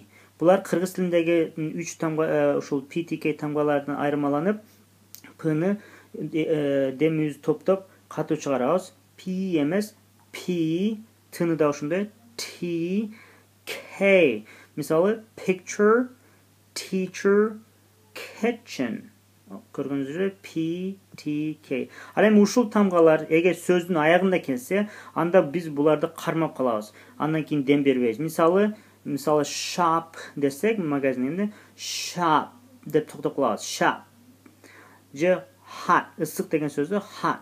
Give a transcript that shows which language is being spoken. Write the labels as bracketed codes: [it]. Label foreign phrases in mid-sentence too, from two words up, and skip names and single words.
[ky] Булар кыргыз тилиндеги 3 тамга, ошол P, T, K тамгалардан айырмаланып, P-ны демибизди топтоп катуу чыгарабыз. P эмес, P, T-ны да ошондой, T, K. Мисалы, [en] picture, teacher, kitchen. [ky] Көргөнүздөр P, T, K. Ал эми ушул тамгалар эгер сөздүн аягында келсе, анда биз буларды кармап калабыз. Андан кийин дем бербейбиз. Мисалы shop десек, магазинде shop деп токтоп калабыз. Shop. Же hot, ысык деген сөздү hot.